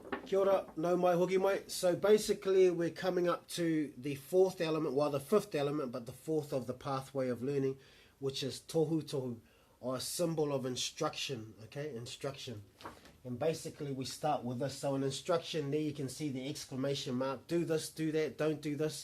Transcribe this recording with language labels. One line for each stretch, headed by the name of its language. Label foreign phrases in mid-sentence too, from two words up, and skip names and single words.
Māori: Kia ora, nau mai, hoki mai.
English: So basically we're coming up to the fourth element, well the fifth element, but the fourth of the pathway of learning, which is
Māori: tohu tohu,
English: or a symbol of instruction, okay, instruction. And basically we start with this. So an instruction, there you can see the exclamation mark, do this, do that, don't do this.